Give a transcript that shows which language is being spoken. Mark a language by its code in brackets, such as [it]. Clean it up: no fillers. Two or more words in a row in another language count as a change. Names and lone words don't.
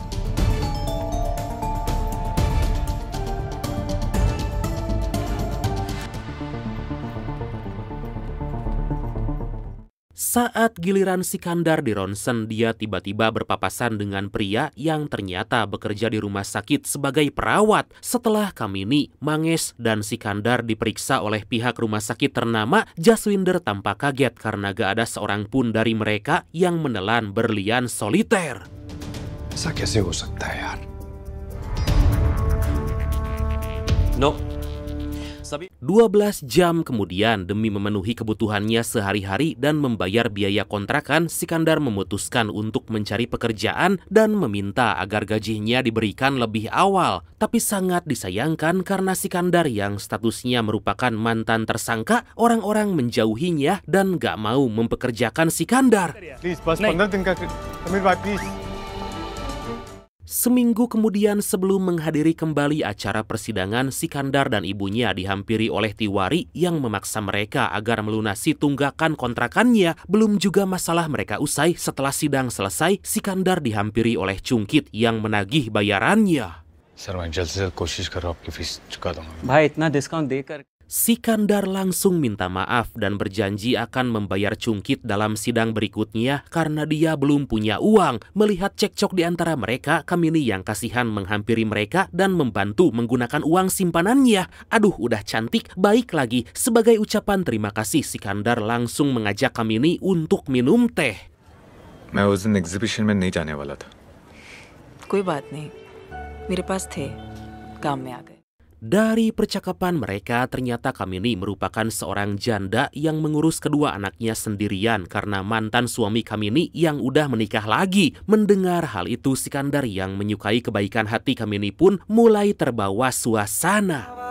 [id] Saat giliran Sikandar di ronsen, dia tiba-tiba berpapasan dengan pria yang ternyata bekerja di rumah sakit sebagai perawat. Setelah Kamini, Mangesh, dan Sikandar diperiksa oleh pihak rumah sakit ternama, Jaswinder tampak kaget karena gak ada seorang pun dari mereka yang menelan berlian soliter. [hi] ऐसा कैसे हो सकता है यार? [en] No. [id] 12 jam kemudian, demi memenuhi kebutuhannya sehari-hari dan membayar biaya kontrakan, Sikandar memutuskan untuk mencari pekerjaan dan meminta agar gajinya diberikan lebih awal. Tapi sangat disayangkan karena Sikandar yang statusnya merupakan mantan tersangka, orang-orang menjauhinya dan gak mau mempekerjakan Sikandar. [en] Please, [hi] bas 15 दिन का समीर भाई please. [id] Seminggu kemudian sebelum menghadiri kembali acara persidangan, Sikandar dan ibunya dihampiri oleh Tiwari yang memaksa mereka agar melunasi tunggakan kontrakannya. Belum juga masalah mereka usai, setelah sidang selesai, Sikandar dihampiri oleh Cungkit yang menagih bayarannya. [hi] सर मैं जल्द से जल्द कोशिश कर रहा हूँ आपकी फीस चुका दूंगा. भाई इतना डिस्काउंट देकर [id] Sikandar langsung minta maaf dan berjanji akan membayar Cungkit dalam sidang berikutnya karena dia belum punya uang. Melihat cekcok di antara mereka, Kamini yang kasihan menghampiri mereka dan membantu menggunakan uang simpanannya. Aduh, udah cantik, baik lagi. Sebagai ucapan terima kasih, Sikandar langsung mengajak Kamini untuk minum teh. [hi] मैं उस दिन एग्जीबिशन में नहीं जाने वाला था. कोई बात नहीं, मेरे पास थे, काम में आ गए. [id] Dari percakapan mereka, ternyata Kamini merupakan seorang janda yang mengurus kedua anaknya sendirian karena mantan suami Kamini yang udah menikah lagi. Mendengar hal itu, Sikandar yang menyukai kebaikan hati Kamini pun mulai terbawa suasana.